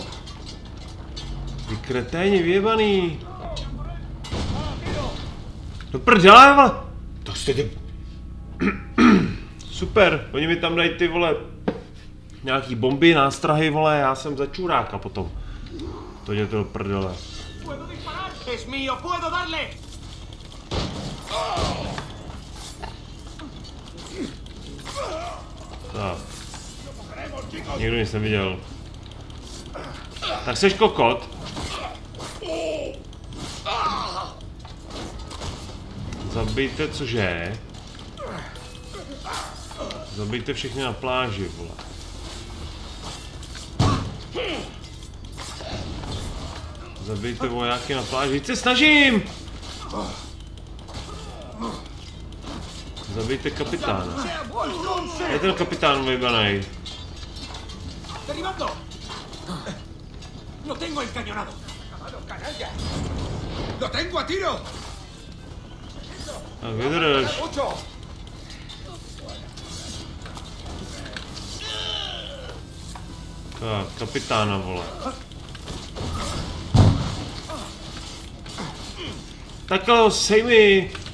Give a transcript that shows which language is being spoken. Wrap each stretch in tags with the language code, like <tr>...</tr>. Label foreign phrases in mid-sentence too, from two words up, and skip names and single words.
<cs>Vy kreténi vyjebaný. No prdele, vole. To jste ty... Super, oni mi tam dají ty vole nějaký bomby, nástrahy, vole, já jsem za čuráka potom. To jde to do prdele.</cs> <es>Es mío, puedo darle.</es> <cs>Tak. Nikdo nic neviděl. Tak seš kokot. Zabijte, cože? Zabijte všechny na pláži, vole. Zabijte vojáky na pláži, víc se snažím! Zabijte kapitána. Je ten kapitán vybanej.</cs> <es>Lo tengo encañonado. Lo tengo a tiro.</es> <cs>Tak vydrž. Tak, kapitána, vole. Takhle ho sej mi.</cs>